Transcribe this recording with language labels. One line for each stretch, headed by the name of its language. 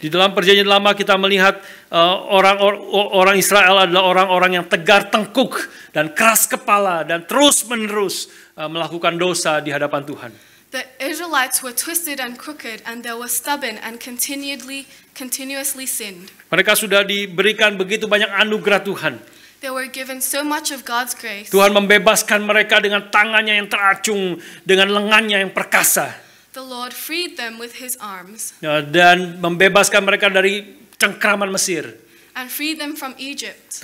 Indonesian: Di dalam perjanjian lama kita melihat orang Israel adalah orang-orang yang tegar tengkuk dan keras kepala dan terus-menerus melakukan dosa di hadapan Tuhan.
English: The Israelites were twisted and crooked and they were stubborn and continuously sinned.
Indonesian: Mereka sudah diberikan begitu banyak anugerah Tuhan.
English: They were given so much of God's grace.
Indonesian: Tuhan membebaskan mereka dengan tangannya yang teracung, dengan lengannya yang perkasa.
English: The Lord freed them with his arms.
Indonesian: Dan membebaskan mereka dari cengkraman Mesir.
English: And freed them from Egypt.